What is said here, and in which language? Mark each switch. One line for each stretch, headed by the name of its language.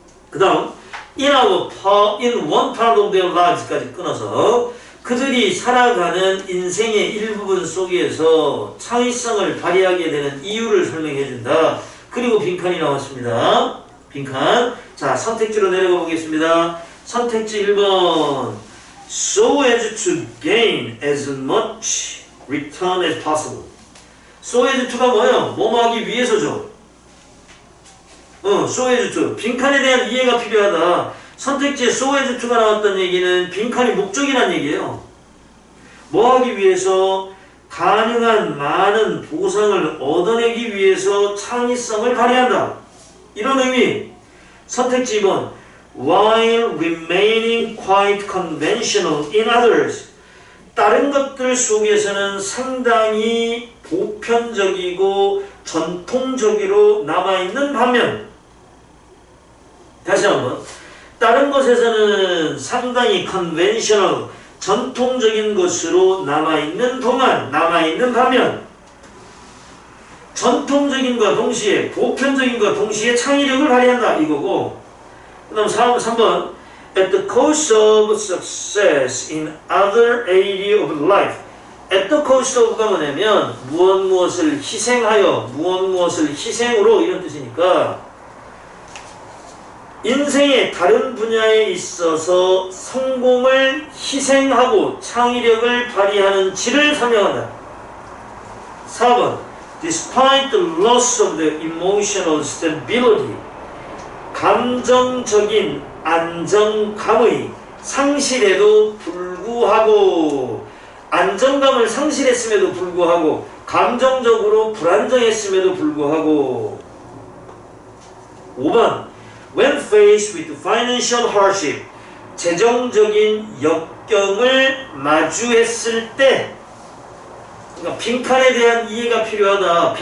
Korean: 그 다음
English: in one part of their lives
Korean: 까지 끊어서 그들이 살아가는 인생의 일부분 속에서 창의성을 발휘하게 되는 이유를 설명해 준다. 그리고 빈칸이 나왔습니다. 빈칸. 자, 선택지로 내려가 보겠습니다. 선택지 1번.
English: So as to gain as much return as possible.
Korean: So as to가 뭐예요? 뭐뭐 하기 위해서죠. so as to. 빈칸에 대한 이해가 필요하다. 선택지에 so as to가 나왔다는 얘기는 빈칸이 목적이란 얘기예요. 뭐 하기 위해서? 가능한 많은 보상을 얻어내기 위해서 창의성을 발휘한다. 이런 의미. 선택지 2번.
English: While remaining quite conventional in others.
Korean: 다른 것들 속에서는 상당히 보편적이고 전통적으로 남아있는 반면 다시 한번 다른 것에서는 상당히 conventional 전통적인 것으로 남아있는 동안 남아있는 반면 전통적인과 동시에 보편적인과 동시에 창의력을 발휘한다 이거고 그 다음 3번
English: At the cost of success in other area of life.
Korean: At the cost of가 뭐냐면 무엇을 희생하여 무엇을 희생으로 이런 뜻이니까 인생의 다른 분야에 있어서 성공을 희생하고 창의력을 발휘하는 지를 설명한다.
English: 4번 Despite the loss of the emotional stability.
Korean: 감정적인 안정감의 상실에도 불구하고 안정감을 상실했음에도 불구하고 감정적으로 불안정했음에도 불구하고 5번
English: When faced with financial hardship
Korean: 재정적인 역경을 마주했을 때 그러니까 빈칸에 대한 이해가 필요하다.